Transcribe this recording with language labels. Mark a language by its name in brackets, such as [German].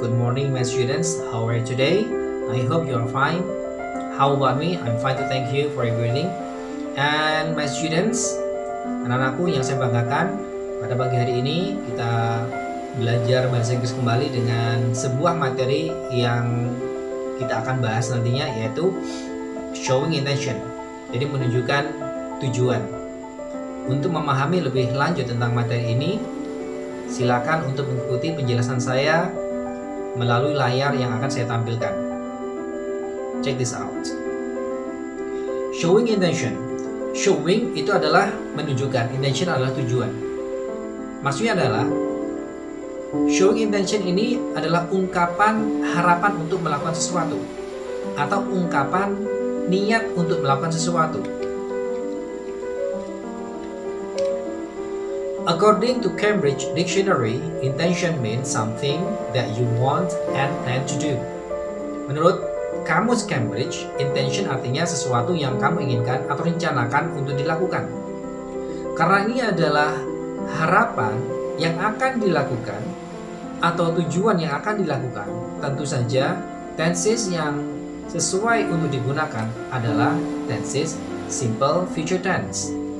[English] Good morning, my students. How are you today? I hope you are fine. How about me? I'm fine to thank you for your greeting. And my students, [Indonesian] anak-anakku yang saya banggakan, pada pagi hari ini kita belajar bahasa Inggris kembali dengan sebuah materi yang kita akan bahas nantinya, yaitu showing intention. Jadi menunjukkan tujuan. Untuk memahami lebih lanjut tentang materi ini, silakan untuk mengikuti penjelasan saya melalui layar yang akan saya tampilkan. [English] Check this out. Showing intention. [Indonesian] Showing itu adalah menunjukkan, intention adalah tujuan. Maksudnya adalah showing intention ini adalah ungkapan harapan untuk melakukan sesuatu atau ungkapan niat untuk melakukan sesuatu. [English] According to Cambridge Dictionary, intention means something that you want and plan to do. [Indonesian] Menurut Kamus Cambridge, intention artinya sesuatu yang kamu inginkan atau rencanakan untuk dilakukan. Karena ini adalah harapan yang akan dilakukan atau tujuan yang akan dilakukan, tentu saja tenses yang sesuai untuk digunakan adalah tenses simple future tense.